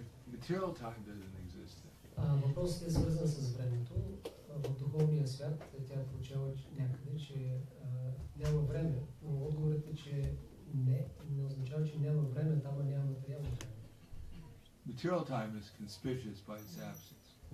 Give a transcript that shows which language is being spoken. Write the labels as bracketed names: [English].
[English] Material time doesn't exist there. [Bulgarian] Въпросът е свързан с времето. В духовния свят тя прочела някъде, че няма време, но отговорът е, че не означава, че няма време, там няма материално време. [English] Material time is conspicuous by its absence.